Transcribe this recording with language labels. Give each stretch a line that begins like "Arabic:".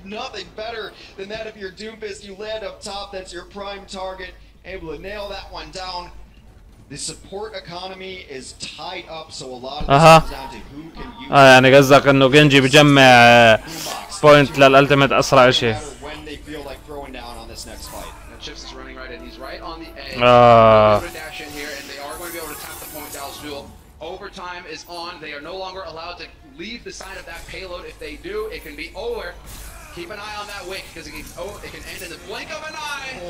English: Nothing better than that if you're Doomfist, you land up top, that's your prime target, able to nail that one down. The support economy is tied up, so a lot of this comes down to who can use
Arabic: يعني قصدك انه جنجي بجمع بوينت للالتيميت اسرع شيء.
English: when they feel like throwing down on this next fight. Chips is running right in, he's right on the edge. They're going to dash in here, and they are going to be able to tap the point Dallas Fuel. Overtime is on, they are no longer allowed to leave the side of that payload. If they do, it can be over. Keep an eye on that wick, because it can end in the blink of an eye.